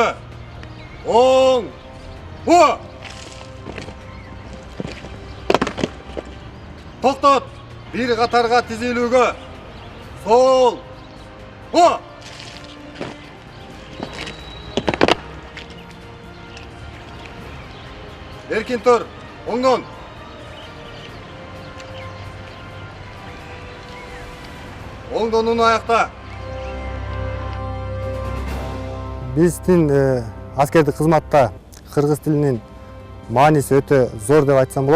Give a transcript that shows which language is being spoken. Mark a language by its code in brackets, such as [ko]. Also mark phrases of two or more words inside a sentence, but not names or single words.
[ky] 10. Bu. Toqtot. Bir qatarga tizilüge. Sol. Bu. Erkin tur. Oңдон. Оңдонун аякта. Биздин аскердик кызматта кыргыз тилинин мааниси өтө зор деп айтсам болот.